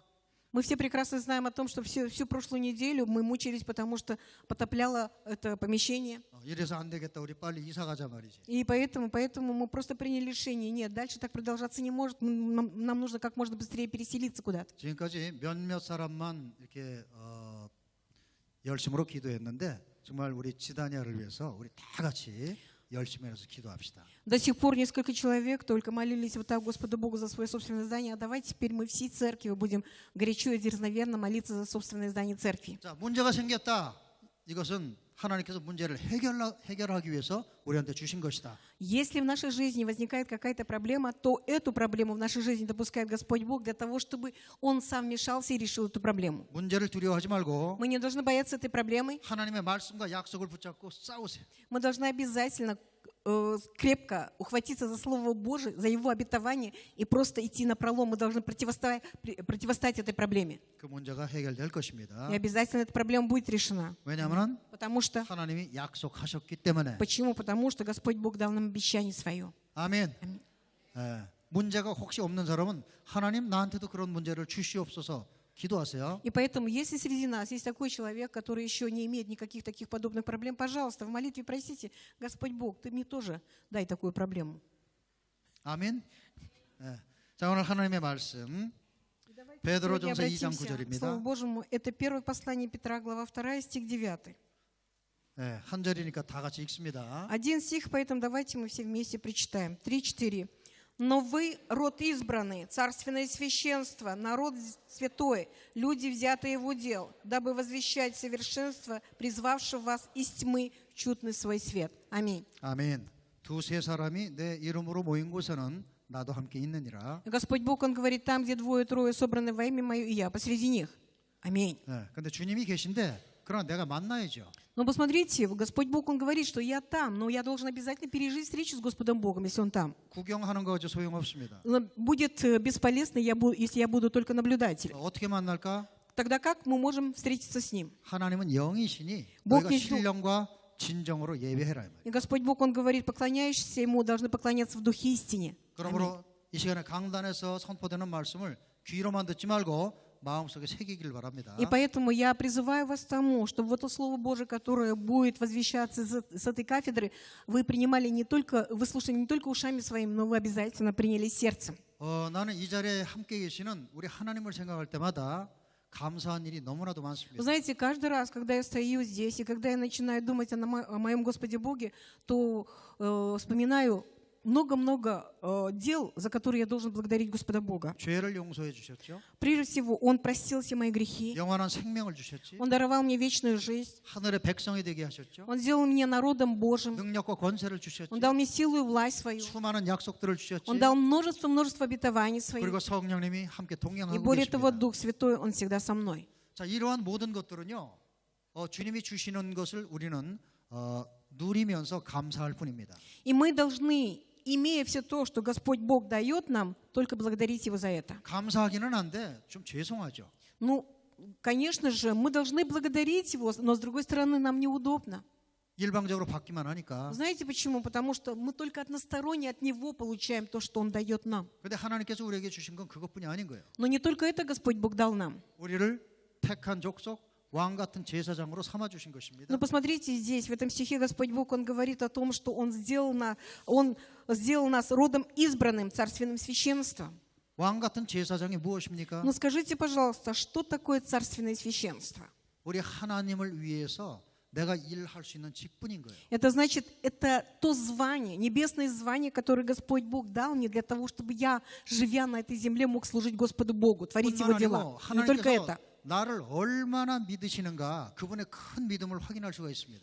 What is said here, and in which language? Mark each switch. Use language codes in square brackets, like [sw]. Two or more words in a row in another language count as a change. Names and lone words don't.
[ru] Мы все прекрасно знаем о том, что всю прошлую неделю мы мучились, потому что потопляло это помещение. [ko] 이래서 안 되겠다. 우리 빨리 이사 가자 말이지. [ru] И поэтому мы просто приняли решение. Нет, дальше так продолжаться не может. Нам нужно как можно быстрее переселиться куда-то. [ko] 지금까지 몇몇 사람만 이렇게 열심으로 기도했는데 정말 우리 지다니아를 위해서 우리 다 같이 열심히 해서 기도합시다. [ru] До сих пор несколько человек только молились вот так Господу Богу за свое собственное здание. А давайте теперь мы всей церкви будем горячо и дерзновенно молиться за собственное здание церкви. [ko] 자, 문제가 생겼다. 이것은 하나님께서 문제를 해결하기 위해서 우리한테 주신 것이다. [ru] Если в нашей жизни возникает какая-то проблема, то эту проблему в нашей жизни допускает Господь Бог для того, чтобы Он сам вмешался и решил эту проблему. [ko] 문제를 두려워하지 말고 [ru] Мы не должны бояться этой проблемы. [ko] 하나님의 말씀과 약속을 붙잡고 싸우세요. [ru] Мы должны обязательно крепко ухватиться за Слово Божие, за Его обетование и просто идти напролом. Мы должны противостоять этой проблеме. [ko] 그 문제가 해결될 것입니다. [ru] И обязательно эта проблема будет решена. [ko] 왜냐하면 [ru] Потому что [ko] 하나님이 약속하셨기 때문에. [ru] Почему? Потому что Господь Бог дал нам обещание свое. [ko] 아멘. 아멘. 문제가 혹시 없는 사람은 하나님 나한테도 그런 문제를 주시옵소서 기도하세요. [ru] И поэтому, если среди нас есть такой человек, который еще не имеет никаких таких подобных проблем, пожалуйста, в молитве просите, Господь Бог, Ты мне тоже дай такую проблему. [ko] 아멘. 자, 오늘 하나님의 말씀 베드로전서 2장 [ru] Обратимся к Слову [ko] 9절입니다. [ru] Божьему. Это первое послание Петра, глава 2, стих 9. [ko] 한 절이니까 다 같이 읽습니다. [ru] Один стих, поэтому давайте мы все вместе прочитаем. 3-4. «Но вы, род избранный, царственное священство, народ святой, люди, взятые в удел, дабы возвещать совершенство, призвавшего вас из тьмы в чудный свой свет». Аминь. [ko] 아멘. 두세 사람이 내 이름으로 모인 곳에는 나도 함께 있느니라. [ru] Господь Бог, Он говорит, там, где двое-трое собраны во имя Мое, и я посреди них. Аминь. [ko] 근데 주님이 계신데 그러나 내가 만나야죠. [ru] Но посмотрите, Господь Бог, Он говорит, что я там, но я должен обязательно пережить встречу с Господом Богом, если Он там. [ko] 구경하는 거 어째 소용없습니다. [ru] Но будет бесполезно, если я буду только наблюдателем. [ko] 어떻게 만날까? [ru] Тогда как мы можем встретиться с Ним? [ko] 하나님은 영이시니 [ru] Бог [ko] 너희가 [ru] есть дух. [ko] 신령과 진정으로 예배해라. 이 말이에요. [ru] И Господь Бог, Он говорит, поклоняющиеся Ему должны поклоняться в духе истине. [ko] 그러므로 이 시간에 강단에서 선포되는 말씀을 귀로만 듣지 말고 마음속에 새기길 바랍니다. [ru] И поэтому я призываю вас к тому, чтобы вот это Слово Божие, которое будет возвещаться с этой кафедры, вы принимали не только, вы слушали не только ушами своими, но вы обязательно приняли сердцем. [ko] 나는 이 자리에 함께 계시는 우리 하나님을 생각할 때마다 감사한 일이 너무나도 [ru] Вы [ko] 많습니다. [ru] знаете, каждый раз, когда я стою здесь, и когда я начинаю думать о моем Господе Боге, то вспоминаю много-много дел, за которые я должен благодарить Господа Бога. [ko] 죄를 용서해 주셨죠. [ru] Прежде всего, Он простил все мои грехи, [ko] 영원한 생명을 주셨지. [ru] Он даровал мне вечную жизнь, [ko] 하늘의 백성이 되게 하셨죠. [ru] Он сделал меня народом Божьим, [ko] 능력과 권세를 주셨지. [ru] Он дал мне силу и власть свою, [ko] 수많은 약속들을 주셨지. [ru] Он дал множество обетований своих. [ko] 그리고 성령님이 함께 [ru] И [ko] 동행하고 [ru] более того, [ko] 계십니다. [ru] Дух Святой, Он всегда со мной. [ko] 자, 이러한 모든 것들은요. 주님이 주시는 것을 우리는 누리면서 감사할 뿐입니다. [ru] И мы должны, имея все то, что Господь Бог дает нам, только благодарить Его за это. [ko] 감사하기는 한데 좀 죄송하죠. [ru] Ну, конечно же, мы должны благодарить Его, но с другой стороны, нам неудобно. [ko] 일방적으로 받기만 하니까. [ru] Знаете почему? Потому что мы только односторонне от Него получаем то, что Он дает нам. [ko] 근데 하나님께서 우리에게 주신 건 그것뿐이 아닌 거예요. [ru] Но не только это Господь Бог дал нам. [ko] 우리를 택한 족속, 왕 같은 제사장으로 삼아 주신 것입니다. [ru] Но посмотрите здесь, в этом стихе Господь Бог, Он говорит о том, что Он сделал нас родом избранным, царственным священством. [ko] 왕 같은 제사장이 무엇입니까? [ru] Но скажите, пожалуйста, что такое царственное священство? [ko] 우리 하나님을 위해서 내가 일할 수 있는 직분인 거예요. [ru] Это значит, это то звание, небесное звание, которое Господь Бог дал мне для того, чтобы я, живя на этой земле, мог служить Господу Богу, творить Его [ko] 뿐만 [ru] дела. [ko] 아니고 [ru] Не только [ko] 하나님께서 [ru] это. [ko] 나를 얼마나 믿으시는가 그분의 큰 믿음을 확인할 수가 있습니다.